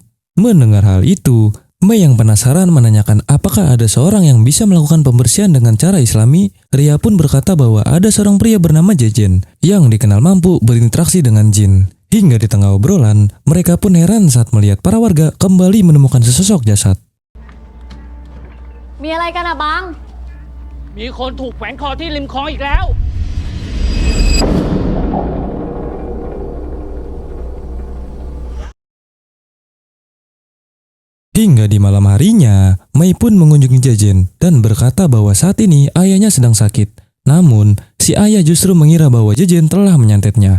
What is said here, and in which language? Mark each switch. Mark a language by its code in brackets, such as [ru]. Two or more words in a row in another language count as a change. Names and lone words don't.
[id] Mendengar hal itu, Mei yang penasaran menanyakan apakah ada seorang yang bisa melakukan pembersihan dengan cara Islami. Ria pun berkata bahwa ada seorang pria bernama Jejen yang dikenal mampu berinteraksi dengan jin. Hingga di tengah obrolan, mereka pun heran saat melihat para warga kembali menemukan sesosok jasad. [th] มีอะไรกันอะบัง มีคนถูกแขวนคอที่ริมคลองอีกแล้ว [id] Hingga di malam harinya, Mei pun mengunjungi Jejen dan berkata bahwa saat ini ayahnya sedang sakit. Namun, si ayah justru mengira bahwa Jejen telah menyantetnya.